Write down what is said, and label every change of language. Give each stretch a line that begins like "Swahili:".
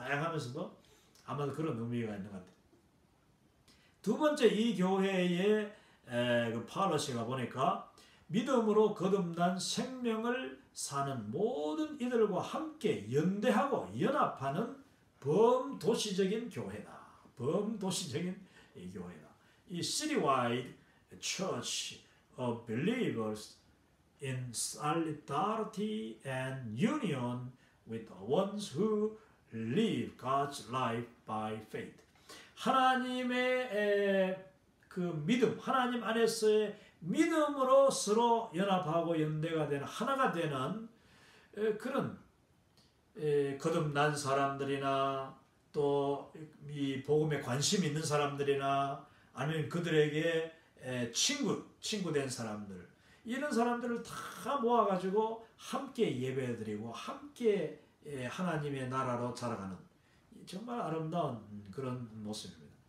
Korean: 다양하면서도 아마도 그런 의미가 있는 것 같아요. 두 번째, 이 교회의 그 팔러시가 보니까 믿음으로 거듭난 생명을 사는 모든 이들과 함께 연대하고 연합하는 범도시적인 교회다. 범도시적인 이 교회다.
English: 이 citywide church of believers in solidarity and union with the ones who live God's life by faith.
Korean: 하나님의 그 믿음, 하나님 안에서의 믿음으로 서로 연합하고 연대가 되는, 하나가 되는 그런 거듭난 사람들이나 또 이 복음에 관심 있는 사람들이나 아니면 그들에게 친구된 사람들, 이런 사람들을 다 모아가지고 함께 예배드리고 함께 하나님의 나라로 자라가는 정말 아름다운 그런 모습입니다.